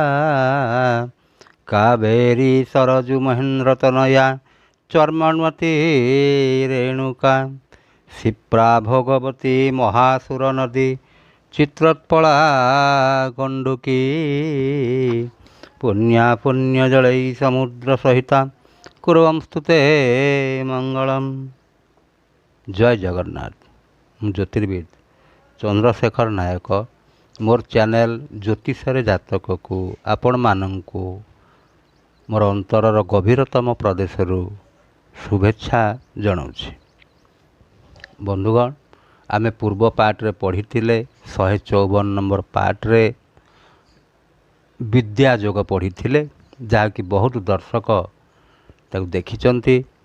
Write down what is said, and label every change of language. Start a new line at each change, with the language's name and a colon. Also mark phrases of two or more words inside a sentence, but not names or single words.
Sanskrit: कावेरी सरजु महेंद्र तनया चर्मण्वती रेणुका क्षिप्रा भगवती महासुर नदी चित्रोत्पला गंडुकी पुण्या पुण्यजलै समुद्र सहिता कुर्वंस्तुते मंगलम।
Odia: जय जगन्नाथ। ମୁଁ ଜ୍ୟୋତିର୍ବିଦ ଚନ୍ଦ୍ରଶେଖର ନାୟକ। ମୋର ଚ୍ୟାନେଲ ଜ୍ୟୋତିଷରେ ଜାତକକୁ ଆପଣମାନଙ୍କୁ ମୋର ଅନ୍ତରର ଗଭୀରତମ ପ୍ରଦେଶରୁ ଶୁଭେଚ୍ଛା ଜଣାଉଛି। ବନ୍ଧୁଗଣ, ଆମେ ପୂର୍ବ ପାର୍ଟରେ ପଢ଼ିଥିଲେ 154 ନମ୍ବର ପାର୍ଟରେ ବିଦ୍ୟା ଯୋଗ ପଢ଼ିଥିଲେ, ଯାହାକି ବହୁତ ଦର୍ଶକ ତାକୁ ଦେଖିଛନ୍ତି।